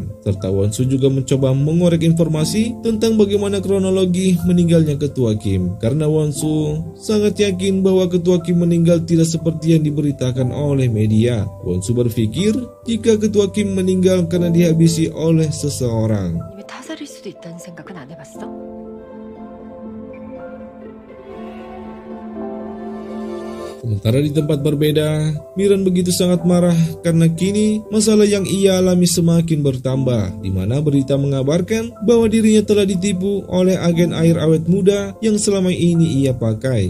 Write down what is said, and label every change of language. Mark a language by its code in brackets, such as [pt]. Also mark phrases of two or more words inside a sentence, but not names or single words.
[id] Serta Won-soo juga mencoba mengorek informasi tentang bagaimana kronologi meninggalnya ketua Kim. Karena Won-soo sangat yakin bahwa ketua Kim meninggal tidak seperti yang diberitakan oleh media. Won-soo berpikir jika ketua Kim meninggal karena dihabisi oleh seseorang. [ko] 이미 타살일 수도 있다는 생각은 안 해봤어? [id] Sementara di tempat berbeda, Miran begitu sangat marah karena kini masalah yang ia alami semakin bertambah, di mana berita mengabarkan bahwa dirinya telah ditipu oleh agen air awet muda yang selama ini ia pakai.